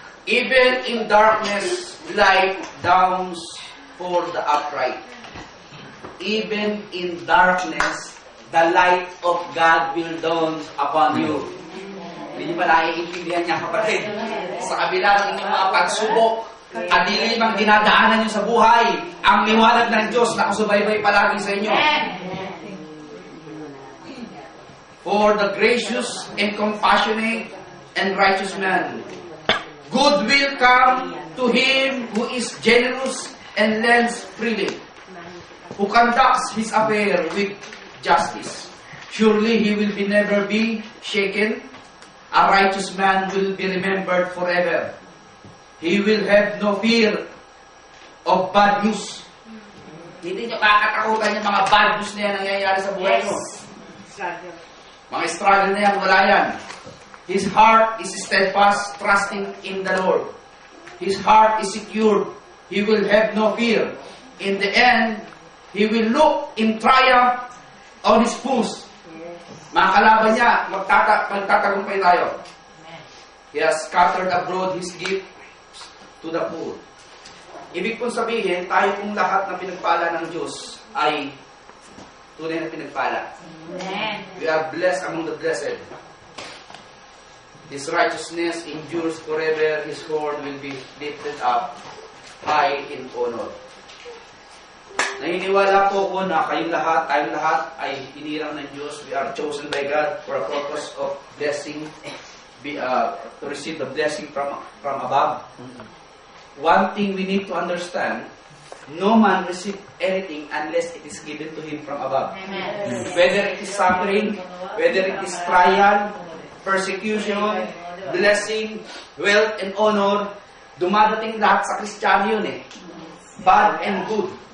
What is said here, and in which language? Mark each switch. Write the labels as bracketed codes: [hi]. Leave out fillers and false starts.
[en] Even in darkness, light dawns for the upright. Even in darkness, the light of God will dawn upon you. [tl] Hindi ba naiintindihan niya, kapatid? Sa kabila ng inyong mga pagsubok at dilim ang dinadaanan niyo sa buhay, ang liwanag ng Diyos nakasubaybay palagi sa inyo. [en] For the gracious and compassionate and righteous man, good will come to him who is generous and lends freely, who conducts his affair with justice. Surely he will never be shaken. A righteous man will be remembered forever. He will have no fear of bad news. [tl] Hindi nyo kakatakutan yung mga bad news na yan nangyayari sa buhay nyo. Mga struggle na yan, wala yan. [en] His heart is steadfast, trusting in the Lord. His heart is secure. He will have no fear. In the end, he will look in triumph on his foes. [tl] Mga kalaban niya, magtatagumpay tayo. [en] He has scattered abroad his gift to the poor. [tl] Ibig pong sabihin, tayo pong lahat na pinagpala ng Diyos ay tunay na pinagpala. [en] We are blessed among the blessed. His righteousness endures forever. His horn will be lifted up high in honor. [tl] Naniniwala po ako na kayong lahat, tayong lahat ay hinirang ng Diyos. [en] We are chosen by God for a purpose of blessing, to receive the blessing from above. One thing we need to understand, no man receives anything unless it is given to him from above. Amen. Whether it is suffering, whether it is trial, persecution, blessing, wealth, and honor, [tl] dumadating lahat sa Kristiyano yun eh. [en] Bad and good.